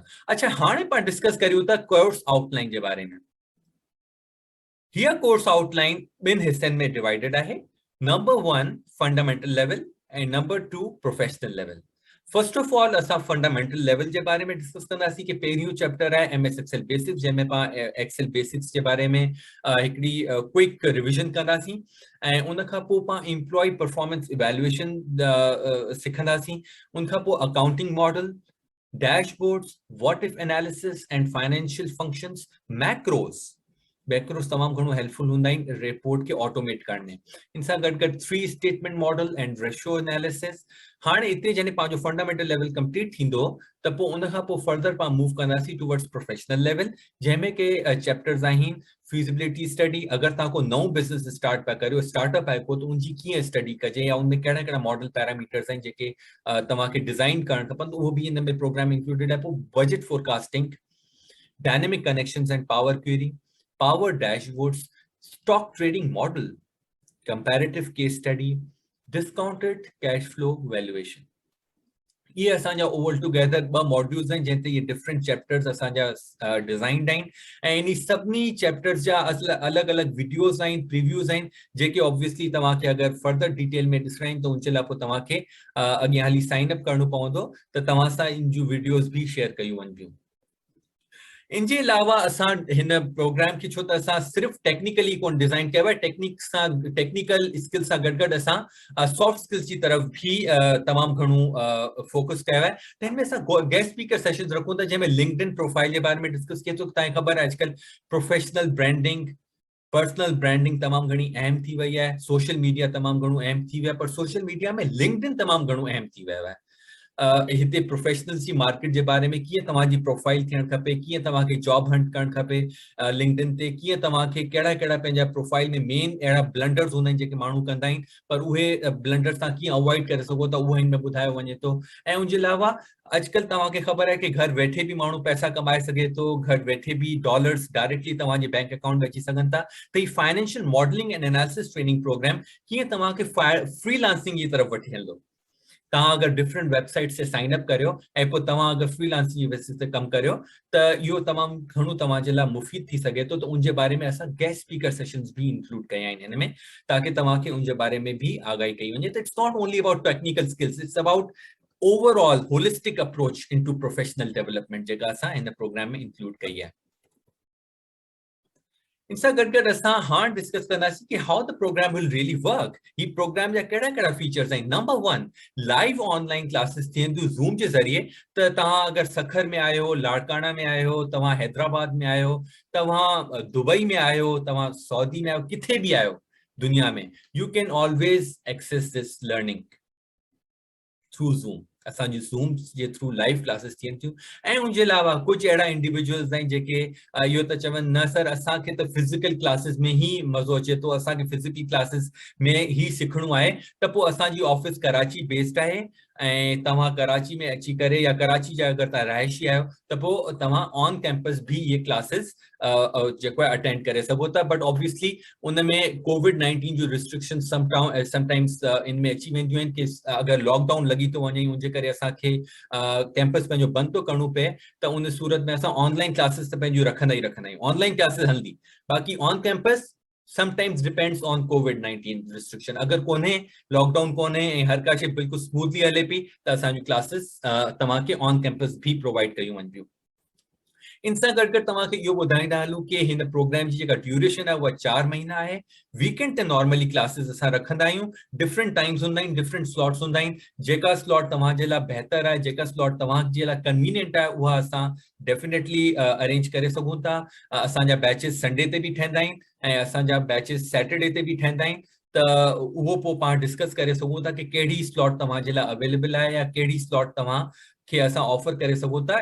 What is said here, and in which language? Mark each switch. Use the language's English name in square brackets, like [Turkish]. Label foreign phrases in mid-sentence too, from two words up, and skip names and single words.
[Sindhi] अच्छा, हाणे पाण डिस्कस करियूं था [English] course outline [Sindhi] जे बारे में। हीअ [English] course outline [Sindhi] 2 हिस्सनि में डिवाइडेड आहे। [English] number 1 fundamental level ऐं number 2 professional level. first of all [Sindhi] असां [English] fundamental level [Sindhi] के बारे में डिस्कस कंदासीं कि पहिरियों चैप्टर है [English] MS Excel basics, [Sindhi] जंहिंमें पाण [English] Excel basics [Sindhi] के बारे में हिकिड़ी [English] quick revision [Sindhi] कंदासीं ऐं उन खां पोइ पाण [English] employee performance evaluation [Sindhi] सिखंदासीं। उन खां पोइ [English] accounting model, dashboards, what if analysis and financial functions, macros. [Sindhi] मैक्रोस तमाम घणो हेल्पफुल हुंदा आहिनि रिपोर्ट के ऑटोमेट करने। इन सां गॾु गॾु [English] 3 statement model and ratio analysis. [Sindhi] हाणे इते जॾहिं पंहिंजो [English] fundamental level complete [Sindhi] थींदो त पोइ उन खां पोइ फर्दर पाण मूव कंदासीं [English] towards professional level, [Sindhi] जंहिंमें के चैप्टर्स आहिनि [English] feasibility study. [Sindhi] अगरि तव्हां को नओं [English] business start [Sindhi] पिया करियो, स्टार्टअप आहे को, त उनजी कीअं स्टडी कजे या उनमें कहिड़ा कहिड़ा [English] model parameters [Sindhi] आहिनि जेके तव्हांखे डिज़ाइन करणु खपनि, उहो बि इन में [English] program included [Sindhi] आहे। [English] पोइ budget forecasting, dynamic connections and power query, power dashboards, stock trading model, comparative case study, discounted cash flow valuation। [Sindhi] ये असांजा [English] over together 2 modules [Sindhi] आहिनि जंहिं ते ये [English] different chapters [Sindhi] असांजा डिज़ाइंड आहिनि ऐं इन सभिनी चैप्टर्स जा अलॻि अलॻि वीडियोस आहिनि, प्रीव्यूज़ आहिनि, जेके ऑब्वियसली तव्हांखे अगरि [English] further detail [Sindhi] में ॾिसणा आहिनि त उनजे लाइ पोइ तव्हांखे अॻियां हली [English] sign up [Sindhi] करणो पवंदो त तव्हां सां इन जूं वीडियोस भी शेयर कयूं वञिबियूं। इनके अलावा असां हिन प्रोग्राम की छो त असां सिर्फ टेक्निकली कोन डिजाइन किया है, [English] technical skill [Sindhi] सां गॾु गॾु असां [English] soft skills [Sindhi] की तरफ भी तमाम घणो फोकस किया है। त हिनमें असां [English] guest speaker sessions [Sindhi] रखूं था जंहिंमें [English] LinkedIn profile [Sindhi] के बारे में डिस्कस किए। तो तव्हांखे ख़बर आहे अॼुकल्ह [English] professional branding, personal branding [Sindhi] तमाम घणी अहम थी वई है, [English] social media [Sindhi] तमाम घणो अहम थी वियो आहे, पर [English] social media [Sindhi] में लिंक्डइन तमाम घणो अहम थी वियो आहे। हिते प्रोफेशनल्स की मार्केट के बारे में कीअं तव्हांजी प्रोफाइल थियण खपे, कीअं तव्हांखे [English] job hunt [Sindhi] करण खपे लिंक्डइन ते, कीअं तव्हांखे कहिड़ा कहिड़ा पंहिंजा प्रोफाइल में मेन अहिड़ा ब्लंडर्स हूंदा आहिनि जेके माण्हू कंदा आहिनि, पर उहे ब्लंडर्स तव्हां कीअं अवॉइड करे सघो था, उहो हिन में ॿुधायो वञे थो। ऐं उनजे अलावा अॼुकल्ह तव्हांखे ख़बर है कि घर वेठे भी माण्हू पैसा कमाए सघे थो, घर वेठे भी [English] dollars directly [Sindhi] तव्हांजे [English] bank account [Sindhi] में अची सघनि था। त ही [English] financial modeling and analysis training program [Sindhi] कीअं तव्हांखे फ्रीलांसिंग जी तरफ वठी हलंदो। तव्हां अगर [English] different website [Sindhi] से [English] sign up [Sindhi] करियो ऐं पोइ तव्हां अगर फ्रीलांसिंग जी बेसिस ते कमु करियो त इहो तमामु घणो तव्हांजे लाइ मुफ़ीद थी सघे थो। त उनजे बारे में असां [English] guest speaker sessions [Sindhi] भी इंक्लूड कया आहिनि हिन में, ताकि तव्हांखे उनजे बारे में भी आगाही कई वञे। [English] त it's not only about technical skills, it's about overall holistic approach into professional development [Sindhi] जेका असां हिन प्रोग्राम में इंक्लूड कई आहे। इन सां गॾु गॾु असां हाणे डिस्कस कंदासीं कि [English] how the program will really work. [Sindhi] ही प्रोग्राम जा कहिड़ा कहिड़ा फीचर्स आहिनि। नंबर 1, [English] live online classes [Sindhi] थियनि थियूं ज़ूम जे ज़रिए। त तव्हां अगरि सखर में आहियो, लाड़काना में आहियो, तव्हां हैदराबाद में आहियो, तव्हां दुबई में आहियो, तव्हां सऊदी में आहियो, किथे भी आहियो दुनिया में, [English] you can always access this learning through Zoom. [Sindhi] असांजी ज़ूम जे थ्रू [English] live classes [Sindhi] थियनि थियूं। ऐं उनजे अलावा कुझु अहिड़ा इंडिविजुअल्स आहिनि जेके इहो त चवनि न सर असांखे त [English] physical classes [Sindhi] में ही मज़ो अचे थो, असांखे [English] physical classes [Sindhi] में ही सिखणो आहे। त पोइ असांजी ऑफिस कराची बेस्ड आहे ऐं तव्हां कराची में अची करे या कराची जा अगरि तव्हां रहायशी आहियो त पोइ तव्हां [English] on campus [Sindhi] भी ये क्लासेस जेको आहे अटेंड करे सघो था। बट ऑब्वियसली उनमें कोविड-19 जो [English] restriction sometimes [Sindhi] इनमें अची वेंदियूं आहिनि कि अगरि लॉकडाउन लॻी थो वञे उनजे करे असांखे कैंपस पंहिंजो बंदि थो करणो पए, त उन सूरत में असां [English] online classes [Sindhi] त पंहिंजूं रखंदा ई रखंदा आहियूं। [English] online classes [Sindhi] हलंदी, बाक़ी [English] on campus sometimes depends on COVID-19 restriction. [Sindhi] अगर कोन्हे लॉकडाउन कोन्हे ऐं हर का शइ बिल्कुलु स्मूथली हले पई त असांजूं क्लासेस तव्हांखे [English] on campus [Sindhi] भी प्रोवाइड कयूं वञिबियूं। इन सां गॾु गॾु तव्हांखे इहो ॿुधाईंदा हलूं कि हिन प्रोग्राम जी जेका ड्यूरेशन आहे उहा 4 महीना आहे। वीकेंड ते [English] normally classes [Sindhi] असां रखंदा आहियूं, [English] different times [Sindhi] हूंदा आहिनि, [English] different slots [Sindhi] हूंदा आहिनि। जेका स्लॉट तव्हांजे लाइ बहितर आहे, जेका स्लॉट तव्हांजे लाइ कन्वीनियंट आहे, उहा असां [English] definitely arrange [Sindhi] करे सघूं था। असांजा बैचेस संडे ते भी ठहंदा आहिनि ऐं असांजा बैचेस सैटरडे ते भी ठहंदा आहिनि। त उहो पोइ पाण डिस्कस करे सघूं था कि कहिड़ी स्लॉट तव्हांजे लाइ अवेलेबल आहे या कहिड़ी स्लॉट तव्हां कि असां ऑफर करे सघूं था।